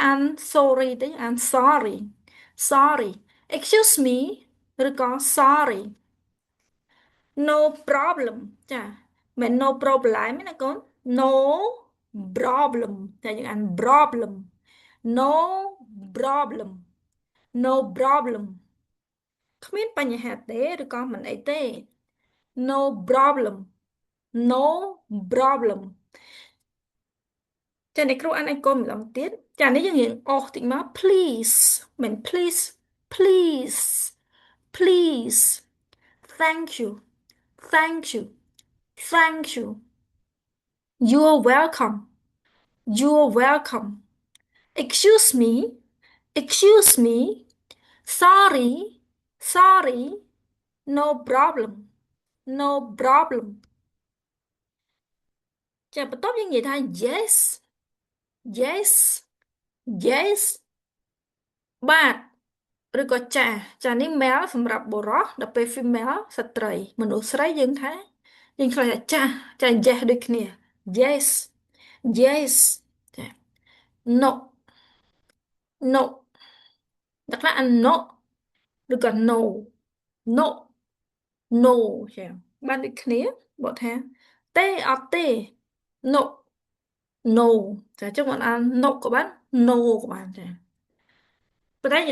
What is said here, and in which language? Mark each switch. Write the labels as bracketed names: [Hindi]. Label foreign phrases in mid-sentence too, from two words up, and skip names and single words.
[Khmer] អាន sorry ទេអាន [English] sorry sorry excuse me [Khmer] ឬក៏ [English] sorry no problem [Khmer] ចាមិន [English] no problem [Khmer] ទេណាកូន [English] no problem [Khmer] តែយើងអាន [English] problem no problem no problem [Khmer] គ្មានបញ្ហាទេឬក៏មិនអីទេ [English] no problem no problem [Khmer] ចាអ្នកគ្រូអានឲ្យកូនម្ដងទៀតចានេះយើងរៀនអស់តិចមក please មិន [English] please please please thank you thank you thank you you're welcome you're welcome excuse me excuse me sorry sorry no problem no problem [Khmer] ចាបន្ទាប់យើងនិយាយថា [English] yes yes yes [Khmer] បាទឬក៏ចានេះ male សម្រាប់បុរសដល់ពេល female ស្ត្រីមនុស្សស្រីយើង ថាយើងខ្លះថាចា yes ដូចគ្នា [English] yes yes [Khmer] ចា [English] no no [Khmer] ដល់ខ្លះអាន no ឬក៏ [English] no no no [Khmer] ចាបានដូចគ្នាបកថាទេអត់ទេ [English] no no [Khmer] ចាចុះមកអាន no ក៏បាន no ក៏បានចាប៉ុន្តែ